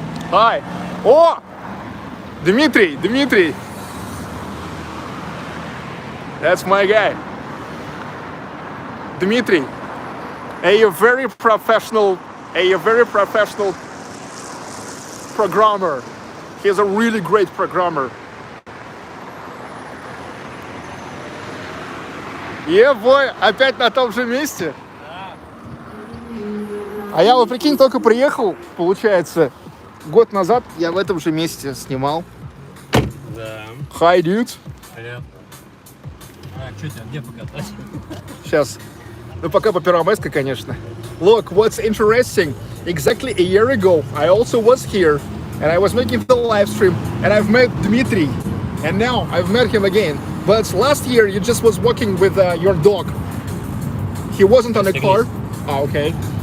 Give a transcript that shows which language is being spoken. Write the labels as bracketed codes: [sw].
[en] Hi. Oh, Dmitry. That's my guy. Dmitry, a very professional programmer. He's a really great programmer. [ru] Ебой, опять на том же месте? А я вот, прикинь, только приехал, получается, год назад я в этом же месте снимал. Да. [en] Hi, dude. [ru] Привет. Что тебе, где покатать? Сейчас. Ну, пока по Pirvamaske, конечно. [en] Look, what's interesting, exactly a year ago, I also was here, and I was making the live stream, and I've met Dmitry, and now I've met him again. But last year, you just was walking with your dog. He wasn't on a car. Oh, okay.